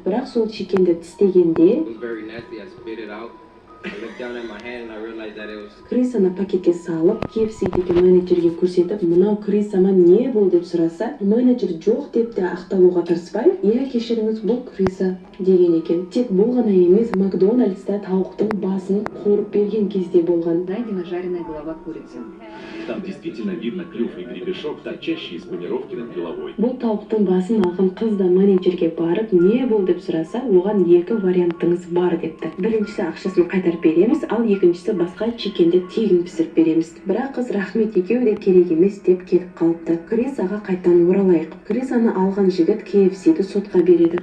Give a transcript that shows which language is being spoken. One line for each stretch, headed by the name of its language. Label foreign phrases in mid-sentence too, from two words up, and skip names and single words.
Kazakh: Бірақ сол чикенді тістегенде крисаны пакетке салып, KFC-дегі менеджерге көрсетіп, мынау крисама не бол деп сұраса, менеджер жоқ деп те ақталуға тырыспай, кешіріңіз, бұл криса деген екен. Тек бұл ғана емес, Макдональдста тауықтың басын қуырып берген кезде болған.
Russian: Найдена жареная голова курицы. Там действительно видно клюв и гребешок, торчащий из панировки над головой.
Kazakh: Бұл тауықтың басын алған қыз да менеджерге барып, не бол деп сұраса, оған екі вариантыңыз бар депті. Біріншісі ақшасын қайтарып береміз, ал екіншісі басқа чикенді тегін пісіріп береміз. Бірақ қыз рахмет, екеуі де керек емес деп кетіп қалыпты. Крисаға қайтан оралайық. Крисаны алған жігіт KFC-ді сотқа береді.